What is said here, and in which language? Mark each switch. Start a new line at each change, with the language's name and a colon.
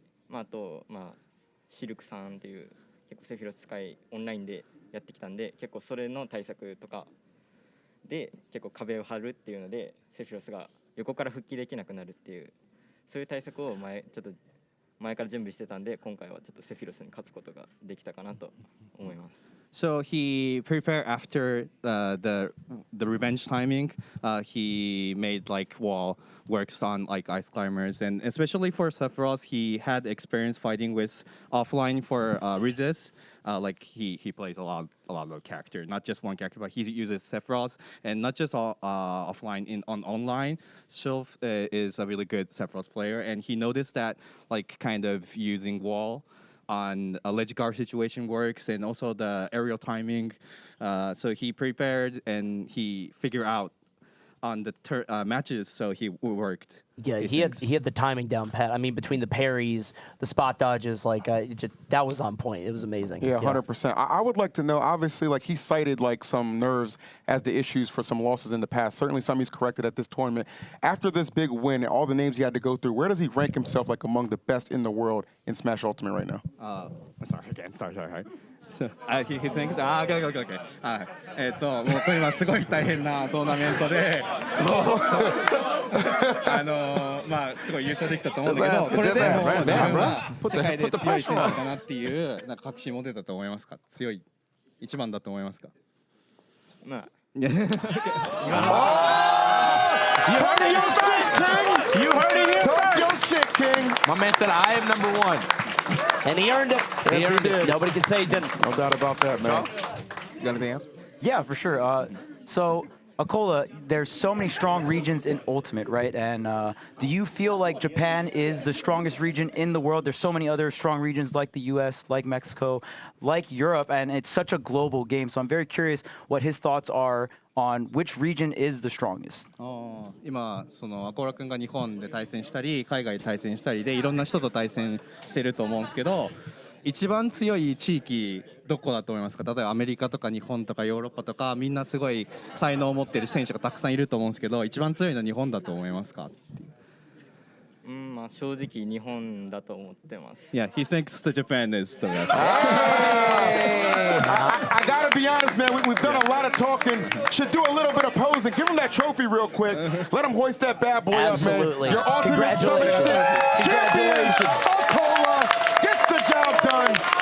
Japanese: あとシルクさんっていう結構セフィロス使いオンラインでやってきたんで、結構それの対策とかで結構壁を張るっていうのでセフィロスが横から復帰できなくなるっていう、そういう対策をちょっと前から準備してたんで、今回はちょっとセフィロスに勝つことができたかなと思います。
English: So he prepared after the revenge timing. He made like wall works on like ice climbers, and especially for Sephiroth, he had experience fighting with offline for resist. Like he plays a lot of character, not just one character, but he uses Sephiroth, and not just offline on online. Shelf is a really good Sephiroth player, and he noticed that like kind of using wall on a ledge guard situation works, and also the aerial timing. So he prepared and he figured out on the matches, so he worked. Yeah, he had the timing down pat. I mean, between the parries, the spot dodges, like that was on point. It was amazing. Yeah, 100%. I would like to know, obviously, like he cited like some nerves as the issues for some losses in the past. Certainly something he's corrected at this tournament. After this big win and all the names he had to go through, where does he rank himself like among the best in the world in Smash Ultimate right now? Sorry. So, he's saying, okay.
Japanese: もうこれ今すごい大変なトーナメントで、まあすごい優勝できたと思うんだけど、これでもう自分は世界で強い選手だなっていうなんか確信持てたと思いますか？強い一番だと思いますか？まあ
English: You heard it here first, King. You heard it here first. Your shit, King. My man said I am number one. And he earned it. Yes, he earned it. did. Nobody can say he didn't. No doubt about that, man. You got anything else? Yeah, for sure. So, Acola, there's so many strong regions in Ultimate, right? And do you feel like Japan is the strongest region in the world? There's so many other strong regions like the US, like Mexico, like Europe, and it's such a global game. So I'm very curious what his thoughts are on which region is the strongest.
Japanese: 今そのアコーラ君が日本で対戦したり海外で対戦したりでいろんな人と対戦してると思うんですけど、一番強い地域どこだと思いますか？例えばアメリカとか日本とかヨーロッパとかみんなすごい才能を持ってる選手がたくさんいると思うんですけど、一番強いのは日本だと思いますか？まあ正直日本だと思ってます。
English: Yeah, he thinks the Japan is the best. I gotta be honest, man. We've done a lot of talking. Should do a little bit of posing. Give him that trophy real quick. Let him hoist that bad boy Absolutely. up, man. Your ultimate Summit 6 champion, Acola, gets the job done.